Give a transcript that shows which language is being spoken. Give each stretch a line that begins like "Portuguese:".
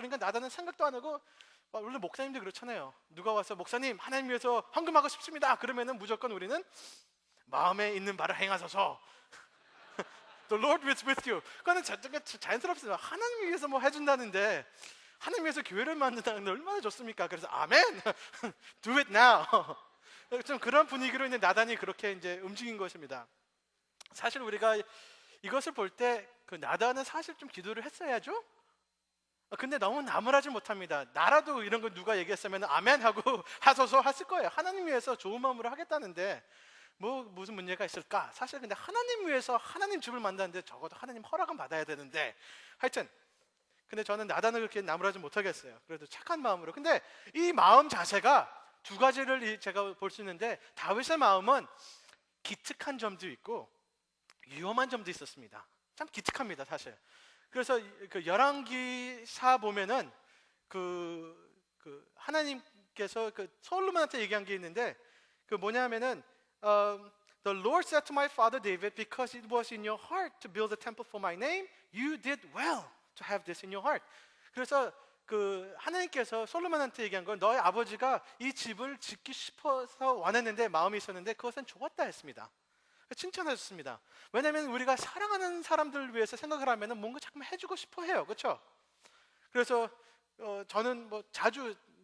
Korean: 그러니까 나단은 생각도 안 하고 원래 목사님들 그렇잖아요. 누가 와서 목사님 하나님 위해서 헌금하고 싶습니다. 그러면은 무조건 우리는 마음에 있는 바를 행하소서.
English: The Lord is with you.
Korean: 그거는 자연스럽습니다. 하나님 위해서 뭐 해준다는데 하나님 위해서 교회를 만든다는 게 얼마나 좋습니까? 그래서 아멘,
English: do it now.
Korean: 좀 그런 분위기로 있는 나단이 그렇게 이제 움직인 것입니다. 사실 우리가 이것을 볼 때 그 나단은 사실 좀 기도를 했어야죠. 근데 너무 나무라지 못합니다. 나라도 이런 거 누가 얘기했으면 아멘 하고 하소서 했을 거예요. 하나님 위해서 좋은 마음으로 하겠다는데 뭐 무슨 문제가 있을까? 사실 근데 하나님 위해서 하나님 집을 만드는데 적어도 하나님 허락은 받아야 되는데 하여튼 근데 저는 나단을 그렇게 나무라지 못하겠어요. 그래도 착한 마음으로. 근데 이 마음 자체가 두 가지를 제가 볼 수 있는데 다윗의 마음은 기특한 점도 있고 위험한 점도 있었습니다. 참 기특합니다, 사실. 그래서 그 열왕기사 보면은 그 하나님께서 그 솔로몬한테 얘기한 게 있는데 그 뭐냐면은
English: The Lord said to my father David, because it was in your heart to build a temple for my name, you did well to have this in your heart.
Korean: 그래서 그 하나님께서 솔로몬한테 얘기한 건 너의 아버지가 이 집을 짓기 싶어서 원했는데 마음이 있었는데 그것은 좋았다 했습니다. 칭찬하셨습니다. 왜냐하면 우리가 사랑하는 사람들을 위해서 생각을 하면 뭔가 자꾸 해주고 싶어 해요. 그렇죠? 그래서 저는 뭐 자주